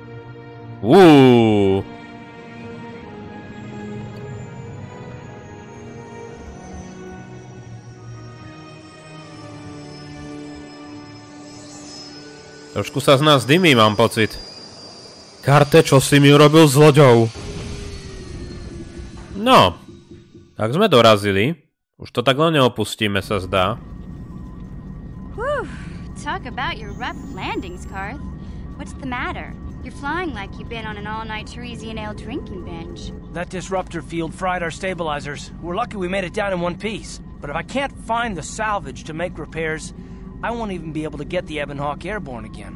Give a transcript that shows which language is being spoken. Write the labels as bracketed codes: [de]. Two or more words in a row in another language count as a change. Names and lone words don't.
[sk] Trošku sa z nás dymí, mám pocit. Karte, čo si mi urobil s loďou? No, tak sme dorazili. Už to tak len neopustíme, sa zdá. [en] Talk about your rough landings, Karth. What's the matter? You're flying like you've been on an all-night Teresian ale drinking binge. That disruptor field fried our stabilizers. We're lucky we made it down in one piece. But if I can't find the salvage to make repairs, I won't even be able to get the Ebon Hawk airborne again.